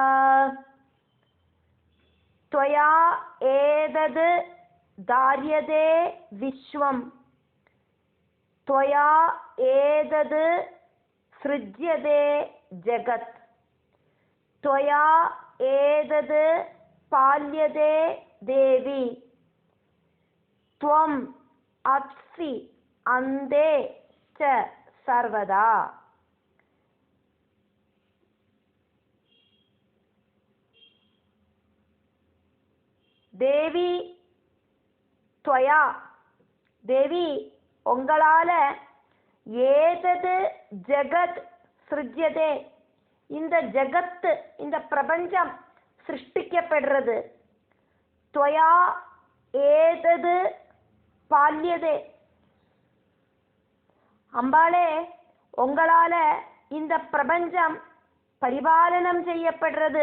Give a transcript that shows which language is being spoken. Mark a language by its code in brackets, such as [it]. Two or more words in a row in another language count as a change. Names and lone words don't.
[sa] त्वया एतद् धार्यते विश्वं त्वया एतद् सृज्यते जगत् त्वया एतद् पाल्यते देवी त्वम् अस्सि अन्ते च सर्वदा. [ta] தேவி त्वया தேவி உங்களால [sa] एतद् जगत् सृज्यते [ta] இந்த ஜகத்து இந்த பிரபஞ்சம் சிருஷ்டிக்கப்படுறது. [sa] त्वया एतद् पाल्यते [ta] அம்பாளே உங்களால இந்த பிரபஞ்சம் பரிபாலனம் செய்யப்படுறது.